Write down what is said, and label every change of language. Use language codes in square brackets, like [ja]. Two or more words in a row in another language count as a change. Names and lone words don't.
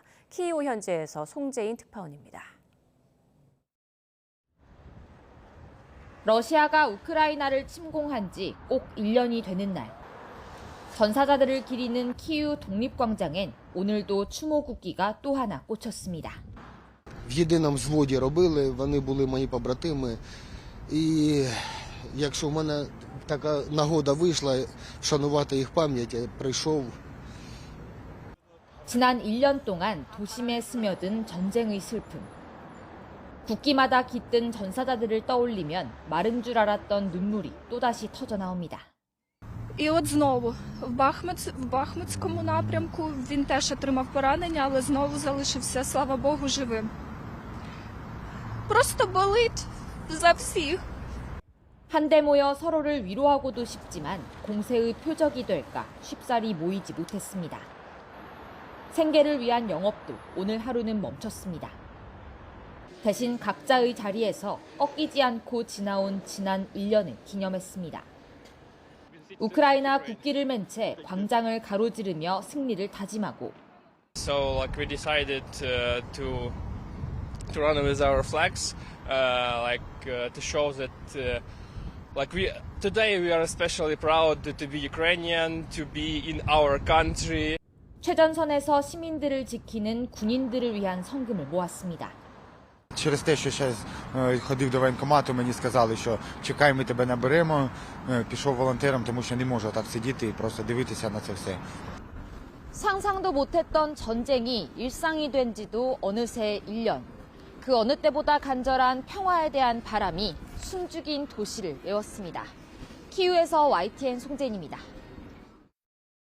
[ko] 키이우 현지에서 송재인 특파원입니다. 러시아가 우크라이나를 침공한 지 꼭 1년이 되는 날. 전사자들을 기리는 키이우 독립광장엔 오늘도 추모 국기가 또 하나 꽂혔습니다. [uk] В єдиному взводі робили, вони були мої побратими. І якщо в мене така нагода вийшла вшанувати їх пам'ять, я прийшов. [ko] 지난 1년 동안 도심에 스며든 전쟁의 슬픔. 국기마다 깃든 전사자들을 떠올리면 마른 줄 알았던 눈물이 또다시 터져나옵니다. [uk] І от знову в Бахмутському напрямку він теж отримав поранення, але знову залишився, слава Богу, живим. Просто болить за всіх. [ko] 한데 모여 서로를 위로하고도 싶지만 공세의 표적이 될까 쉽사리 모이지 못했습니다. 생계를 위한 영업도 오늘 하루는 멈췄습니다. 대신 각자의 자리에서 꺾이지 않고 지나온 지난 1년을 기념했습니다. 우크라이나 국기를 맨 채 광장을 가로지르며 승리를 다짐하고 [en] So we decided to run with our flags to show that today we are especially proud to be Ukrainian, to be in our country. [ko] 최전선에서 시민들을 지키는 군인들을 위한 성금을 모았습니다. [uk] Через те, що зараз ходив до воєнкомату, мені сказали, що чекай, ми тебе наберемо. Пішов волонтером, тому що не можу так сидіти і просто дивитися на це все. [ko] 상상도 못했던 전쟁이 일상이 된 지도 어느새 1년. 그 어느 때보다 간절한 평화에 대한 바람이 숨죽인 도시를 메웠습니다. 키이우에서 YTN 송재인입니다.